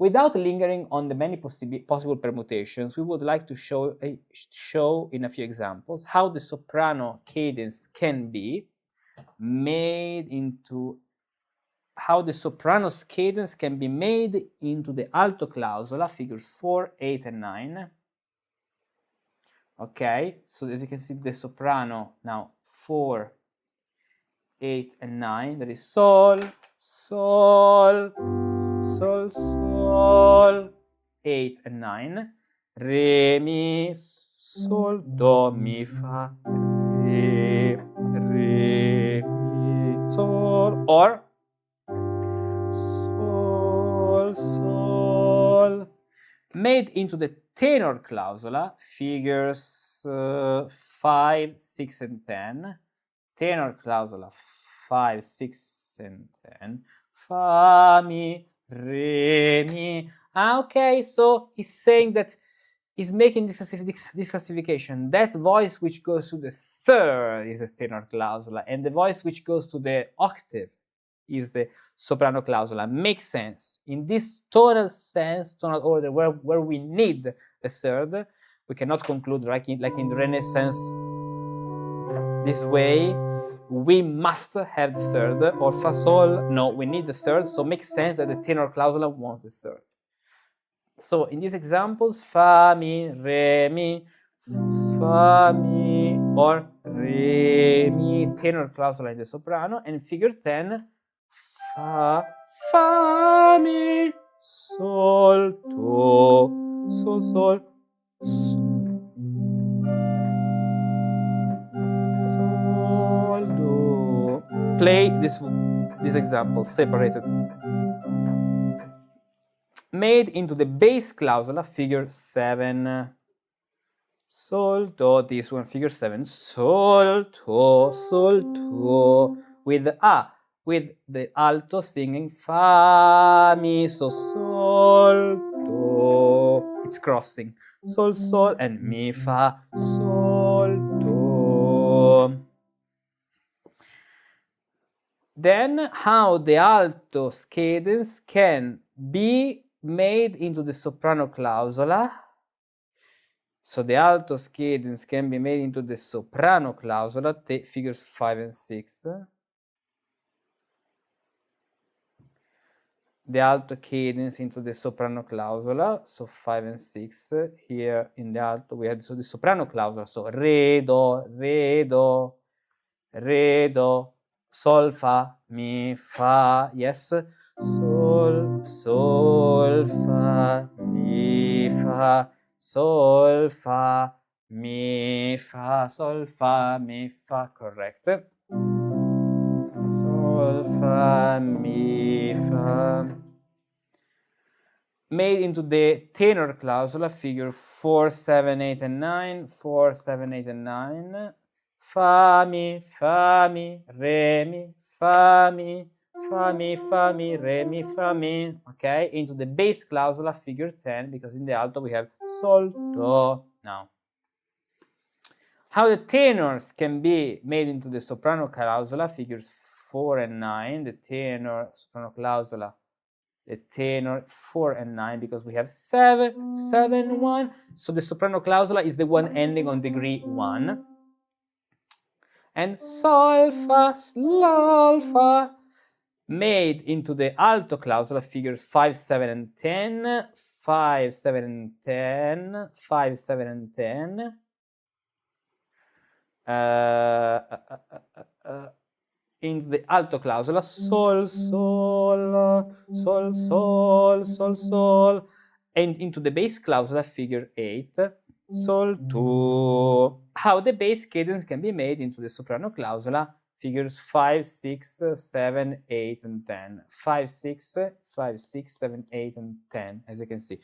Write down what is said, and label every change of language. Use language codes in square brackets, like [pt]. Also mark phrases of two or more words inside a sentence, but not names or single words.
[en] Without lingering on the many possible permutations, we would like to show in a few examples how the soprano cadence can be made into the alto clausola, figures 4, 8, and 9. Okay, so as you can see, the soprano now 4, 8, and 9. That is sol, sol, sol, sol, 8 and 9. Re, mi, sol, do, mi, fa, re, re, mi, sol, or sol, sol, made into the tenor clausola, figures 5, 6, and 10. Tenor clausola 5, 6, and 10. Fa, mi, re, mi. Okay, so he's saying that he's making this classification. That voice which goes to the third is a tenor clausola, and the voice which goes to the octave is the soprano clausola. Makes sense. In this tonal sense, tonal order, where we need a third, we cannot conclude like in the Renaissance this way. We must have the third, or fa sol. No, we need the third, so it makes sense that the tenor clausola wants the third. So in these examples, fa, mi, re, mi, fa, mi, or re, mi, tenor clausola in the soprano, and figure 10, fa, fa, mi, sol, do, sol, sol, sol, do. Play this example separated. Made into the bass clausola, figure 7. Sol, do, this one, figure 7. Sol, do, with the alto singing fa, mi, so, sol, do. It's crossing. Sol, sol, and mi, fa, sol, do. Then how the alto cadence can be made into the soprano clausola. So the alto cadence can be made into the soprano clausola, figures 5 and 6. The alto cadence into the soprano clausola, so 5 and 6. Here in the alto we had the soprano clausola, so re, do, re, do, re, do, sol, fa, mi, fa, yes, sol, sol, fa, mi, fa, sol, fa, mi, fa, sol, fa, mi, fa, correct. Sol, fa, mi, fa. Made into the tenor clausola, figure 4, 7, 8, and 9. 4, 7, 8, and 9. Fa, mi, re, mi, fa, mi, fa, mi, fa, mi, re, mi, fa, mi. Okay, into the bass clausola, figure 10, because in the alto we have sol, do. Now, how the tenors can be made into the soprano clausola, figures 4 and 9. The tenor soprano clausola, the tenor 4 and 9, because we have 7, 7, 1. So the soprano clausola is the one ending on degree 1. And sol, fa, sol, fa, made into the alto clausola, figures 5, 7, and 10. 5, 7, and 10. 5, 7, and 10. Into the alto clausola, sol, sol, sol, sol, sol, sol, and into the bass clausola, figure 8, sol, do. How the bass cadence can be made into the soprano clausola, figures 5, 6, 7, 8, and 10. 5, 6, 5, 6, 7, 8, and 10, as you can see.